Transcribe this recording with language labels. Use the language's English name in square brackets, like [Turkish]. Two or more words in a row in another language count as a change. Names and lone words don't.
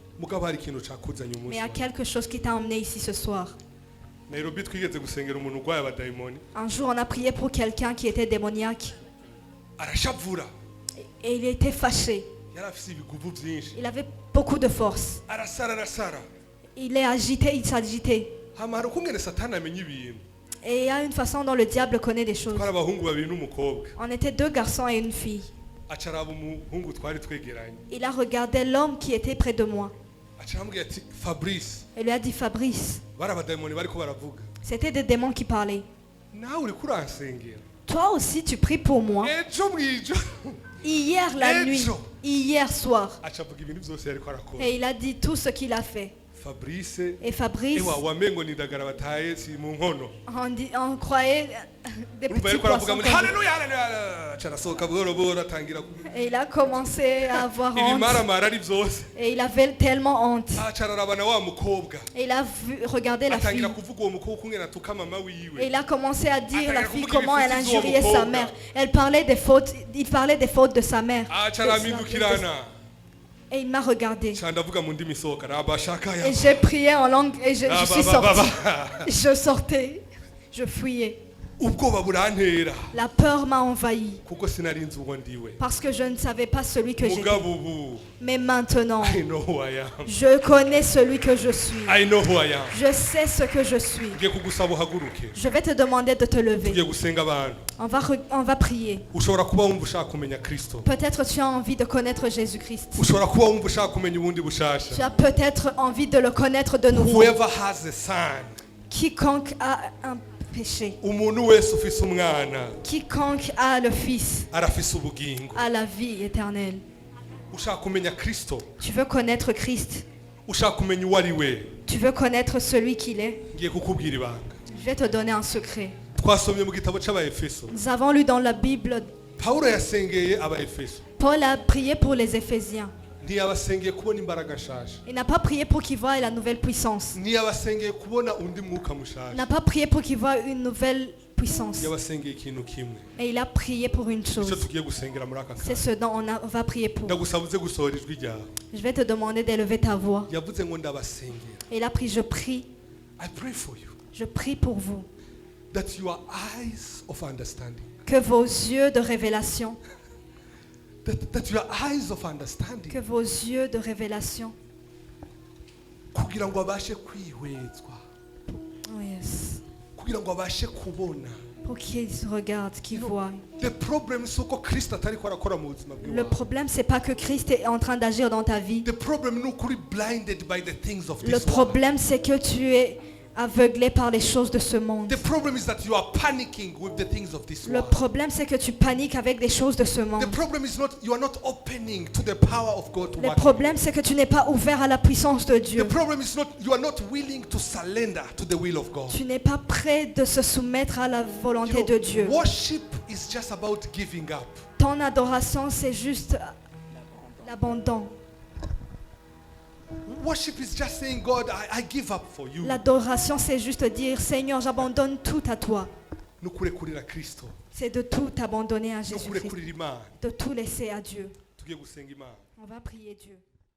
[French] Mais il y a quelque chose qui t'a emmené ici ce soir. Un jour, on a prié pour quelqu'un qui était démoniaque. Et il était fâché. Il avait beaucoup de force. Il est agité, il s'agitait. [Rundi] hama hari ukungene satani amenya ibintu. [French] Et il y a une façon dont le diable connaît des choses. [Rundi] Twari abahungu babiri n'umukobwa. [French] On était 2 garçons et une fille. [Rundi] Aca araba umuhungu twari twegeranye. [French] Il a regardé l'homme qui était près de moi. [Rundi] Aca aramubwira ati Fabrice. [French] Il lui a dit, Fabrice, [Rundi] Bari abadayimoni bariko baravuga. [French] c'était des démons qui parlaient. [Rundi] Nawe uriko uransengera. [French] Toi aussi, tu pries pour moi. [Rundi] Ejo bw'ijoro. [French] Hier la nuit, hier soir. [Rundi] Aca avuga ibintu byose yariko arakora. [French] Et il a dit tout ce qu'il a fait. Fabrice. Et Fabrice, [Rundi] Ewa wamengo ni dagara bataye si mu nkono. [French] on croyait des [Rundi] Urumva [French] petits [Rundi] yariko aravuga [French] poissons. [Rundi] ngo [French] comme- [Rundi] haleluya haleluya. Aca arasohoka buhoro buhoro atangira [French] Et il a commencé à avoir honte. [Rundi] ibimaramara ari byose. [French] Et il avait tellement honte. [Rundi] Aca araraba na wa mukobwa. [French] Et il a regardé la fille. [Rundi] Atangira kuvuga uwo mukobwa ukungene atuka mama wiwe. [French] Et il a commencé à dire la fille [Rundi] Atangira [French] comment [Rundi] kuvuga [French] elle [Rundi] ibifutsi by'uwo [French] injuriait sa [Rundi] mukobwa. [French] mère. Elle parlait des fautes, il parlait des fautes de sa mère. [Rundi] Aca aramindukirana. [French] Et il m'a regardé. [Rundi] Ca ndavuga mu ndimi sohoka rabashaka [French] Et [Rundi] ya. [French] j'ai prié en langue et je suis sortie. Ba. Je sortais, je fuyais. [Rundi] Ubwoba burantera [French] La peur m'a envahi [Rundi] kuko sinarinzi uwo ndiwe. [French] parce que je ne savais pas celui que j'étais. [Rundi] Mugabo ubu [French] Mais maintenant, [English] I know who I am. [French] je connais celui que je suis. [English] I know who I am. [French] Je sais ce que je suis. [Rundi] Ngiye kugusaba uhaguruke. [French] Je vais te demander de te lever. [Rundi] Tugiye gusenga abantu. [French] On va prier. [Rundi] Ushobora kuba wumva ushaka kumenya Kristo. [French] Peut-être tu as envie de connaître Jésus-Christ. [Rundi] Ushobora kuba wumva ushaka kumenya ubundi bushasha. [French] Tu as peut-être envie de le connaître de nouveau. [English] Whoever has a son. [French] Quiconque a un péché, [Rundi] Umuntu wese ufise umwana [French] quiconque a le Fils, [Rundi] arafise ubugingo. [French] a la vie éternelle. [Rundi] Ushaka kumenya Kristo. [French] Tu veux connaître Christ. [Rundi] Ushaka kumenya uwo ari we. [French] Tu veux connaître celui qu'il est. [Rundi] Ngiye kukubwira ibanga. [French] Je vais te donner un secret. [Rundi] Twasomye mu gitabo c'Abaefeso. [French] Nous avons lu dans la Bible, [Rundi] Pawulo yasengeye Abaefeso. [French] Paul a prié pour les Éphésiens. [Rundi] Ntiyabasengeye kubona imbaraga nshasha. [French] Il n'a pas prié pour qu'ils voient la nouvelle puissance. [Rundi] Ntiyabasengeye kubona undi mwuka [French] Il [Rundi] mushasha. [French] n'a pas prié pour qu'ils voient une nouvelle puissance. [Rundi] Yabasengeye ikintu kimwe. [French] Et il a prié pour une [Rundi] Icyo [French] chose. [Rundi] tugiye gusengera muri aka [French] C'est [Rundi] kanya. [French] ce dont on va prier pour. [Rundi] Ndagusaba uze gusohora ijwi ryawe. [French] Je vais te demander d'élever ta voix. [Rundi] Yavuze ngo ndabasengera. [French] Et il a prié, je prie, [English] I pray for you [French] je prie pour vous. [English] that your eyes of understanding, [French] Que vos yeux de révélation, [English] that your eyes of understanding, [French] que vos yeux de révélation, [Rundi] kugira ngo abashe kwihwezwa, [English] oh yes, [Rundi] kugira ngo abashe kubona. [French] pour qu'ils regardent, qu'ils voient. [English] The problem is [Rundi] uko Kristo atariko arakora mu buzima [French] Le [Rundi] bwawe. [French] problème, c'est pas que Christ est en train d'agir dans ta vie. [English] The problem [Rundi] ni ukuri [English] blinded by the things of [French] Le [English] this world. [French] problème, c'est que tu es aveuglé par les choses de ce monde. [English] The problem is that you are panicking with the things of this [French] Le [English] world. [French] problème, c'est que tu paniques avec les choses de ce monde. [English] The problem is not you are not opening to the power of God to [French] Le [English] work. [French] problème, c'est que tu n'es pas ouvert à la puissance de [English] The [French] Dieu. [English] problem is not you are not willing to surrender to the will of God. [French] Tu n'es pas prêt de se soumettre à la [English] You [French] volonté [English] know, [French] de Dieu. [English] worship is just about giving up. [French] Ton adoration, c'est juste l'abandon. [English] Worship is just saying, God, I give up for you. [French] L'adoration, c'est juste dire, Seigneur, j'abandonne tout à toi. [Rundi] Nukurekurira Kristo. [French] C'est de tout abandonner à Jésus-Christ, [Rundi] Nukurekurira Imana. [French] de tout laisser à Dieu. [Rundi] Tugiye gusenga Imana. [French] On va prier Dieu.